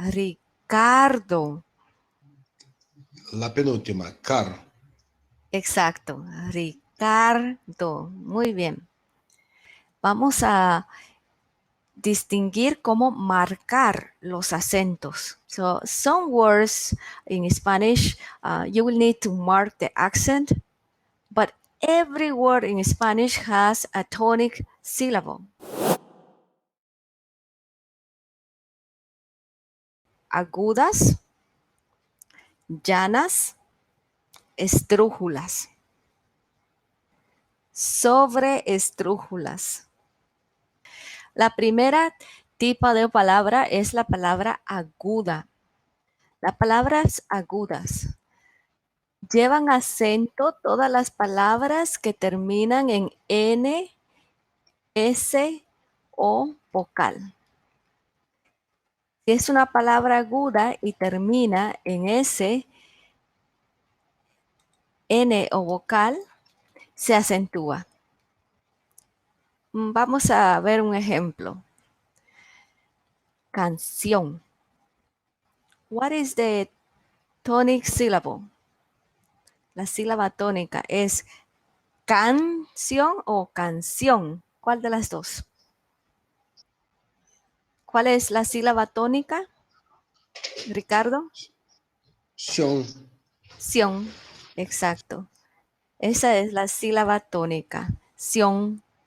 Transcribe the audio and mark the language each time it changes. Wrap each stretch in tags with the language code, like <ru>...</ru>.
<es>Ricardo. La penúltima, car. Exacto. Ricardo. Muy bien. Vamos a distinguir cómo marcar los acentos.</es> <en>So some words in Spanish, you will need to mark the accent, but every word in Spanish has a tonic syllable.</en> <es>Agudas, llanas, estrújulas. Sobreestrújulas. La primera tipo de palabra es la palabra aguda. Las palabras agudas llevan acento todas las palabras que terminan en N, S o vocal. Si es una palabra aguda y termina en S, N o vocal, se acentúa. Vamos a ver un ejemplo. Canción.</es> <en>What is the tonic syllable?</en> <es>La sílaba tónica es canción o canción. ¿Cuál de las dos? ¿Cuál es la sílaba tónica, Ricardo? Sion. Sion, exacto. Esa es la sílaba tónica, sion.</es>